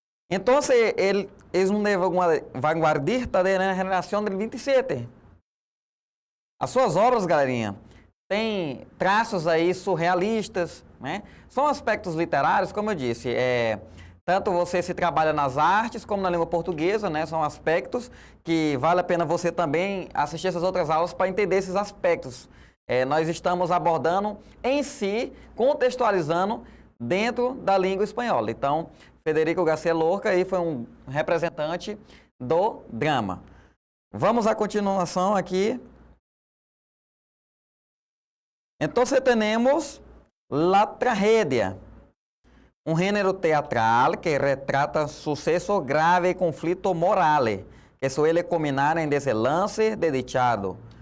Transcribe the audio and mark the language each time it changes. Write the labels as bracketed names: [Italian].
[Spanish] Entonces, él es un vanguardista de la generación del 27. [Portuguese] As suas obras, galerinha, tem traços aí surrealistas, né? São aspectos literários, como eu disse, tanto você se trabalha nas artes como na língua portuguesa, né? São aspectos que vale a pena você também assistir essas outras aulas para entender esses aspectos. Nós estamos abordando em si, contextualizando dentro da língua espanhola. Então, Federico García Lorca aí foi um representante do drama. Vamos à continuação aqui. Então, temos la tragedia. [Spanish] Un género teatral que retrata suceso grave y conflicto moral, que suele culminar en desenlace desdichado.